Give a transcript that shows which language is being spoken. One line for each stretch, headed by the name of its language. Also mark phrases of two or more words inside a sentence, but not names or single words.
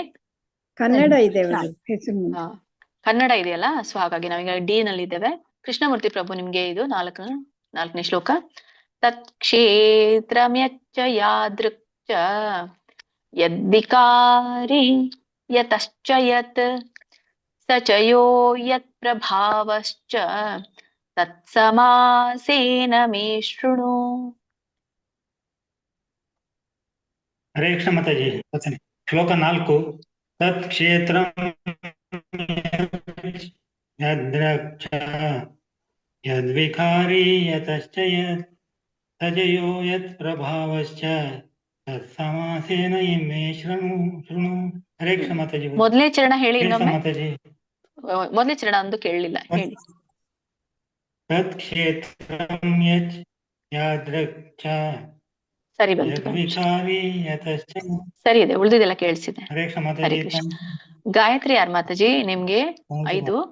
Kannada: ಕನ್ನಡ ಇದೆ ಹೆಸರು. ಕನ್ನಡ ಇದೆಯಲ್ಲ, ಸೊ ಹಾಗಾಗಿ ನಾವೀಗ ಡಿ ನಲ್ಲಿ ಇದ್ದೇವೆ. ಕೃಷ್ಣಮೂರ್ತಿ ಪ್ರಭು ನಿಮ್ಗೆ ಇದು ನಾಲ್ಕನೇ ಶ್ಲೋಕ.
Sanskrit: ತತ್ಕ್ಷೇತ್ರಮ್ಯಚ್ಚ ಯಾದೃಕ್ಚ ಯದ್ವಿಕಾರಿ ಯತಶ್ಚ ಯತ್ ಸ ಚ ಯೋ ಯತ್ ಪ್ರಭಾವಶ್ಚ ತತ್ಸಮಾಸೇನ ಮೇ ಶೃಣು.
Kannada: ಹರೇ ಕೃಷ್ಣ ಮಾತಾಜಿ. ಶ್ಲೋಕ 4.
Sanskrit: ತತ್ ಕ್ಷೇತ್ರಂ ಯದ್ರಕ್ಷ ಯದ್ವಿಕಾರಿ ಯತಶ್ಚ ಯತ್ ಸಜಯೋ ಯತ್ ಪ್ರಭಾವಶ್ಚ ತತ್ಸಮಾಸೇನ ಮೇ ಶೃಣು.
Kannada: ಹರೇ ಕೃಷ್ಣ ಮಾತಾಜಿ. ಮೊದಲೇ ಚರಣ ಹೇಳಿ ಇನ್ನೊಮ್ಮೆ. ಮಾತಾಜಿ ಮೊದಲೇ ಚರಣ ಅಂದು ಕೇಳಲಿಲ್ಲ, ಹೇಳಿ.
Sanskrit: ತತ್ ಕ್ಷೇತ್ರಂ ಯಾದೃಕ್ಚ
Kannada: ಸರಿ ಬಂತು,
Sanskrit: ಯದ್ವಿಕಾರಿ ಯತಶ್ಚ.
Kannada: ಸರಿ ಇದೆ, ಉಳಿದಿದೆಲ್ಲ ಕೇಳಿಸಿದೆ. ಹರೇ ಕೃಷ್ಣ ಹರೇ ಮಾತಾಜಿ. ಕೃಷ್ಣ. ಗಾಯತ್ರಿ ಯಾರ್ ಮಾತಾಜಿ ನಿಮ್ಗೆ? 5.